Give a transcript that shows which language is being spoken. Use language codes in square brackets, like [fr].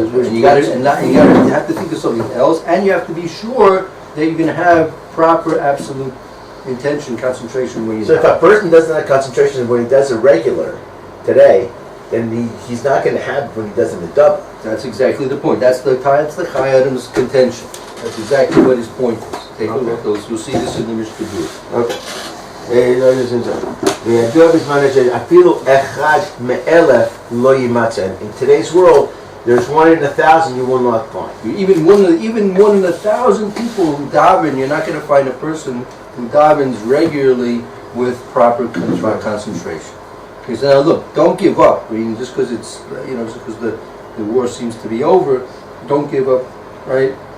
[en] And you have to think of something else, and you have to be sure that you're going to have proper, absolute intention, concentration when you. So if a person doesn't have concentration when he does a regular today, then he's not going to have it when he does it Nadava. That's exactly the point. That's the Chayadim's contention. That's exactly what his point is. Take a look at those. You'll see this in the Mishna. Okay. [he] וידוע בזמן שאפילו אחד מאלף לא יימצא. [en] In today's world, there's 1 in 1,000 you will not find. Even one in 1,000 people who daven, you're not going to find a person who davens regularly with proper concentration. He said, now look, don't give up. I mean, just because it's, just because the war seems to be over, don't give up, right?